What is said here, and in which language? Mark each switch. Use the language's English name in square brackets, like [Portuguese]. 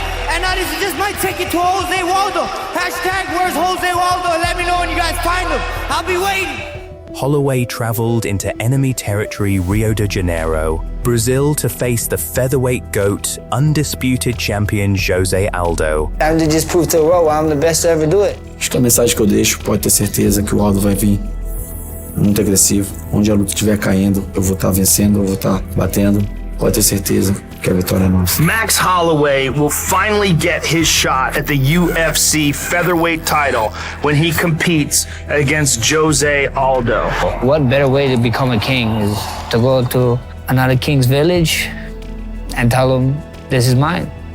[English] And now this is just my ticket to Jose Waldo. Hashtag where's Jose Waldo? Let me know when you guys find him. I'll be waiting. Holloway traveled into enemy territory Rio de Janeiro, Brazil, to face the featherweight GOAT, undisputed champion Jose Aldo. Time to just prove to the world I'm the best to ever do it. [Portuguese] Acho que a mensagem que eu deixo, pode ter certeza que o Aldo vai vir muito agressivo. Onde a luta estiver caindo, eu vou estar vencendo, eu vou estar batendo. Pode ter certeza que a vitória é nossa. [English] Max Holloway will finally get his shot at the UFC featherweight title when he competes against Jose Aldo. What better way to become a king is to go to another king's village and tell him, this is mine.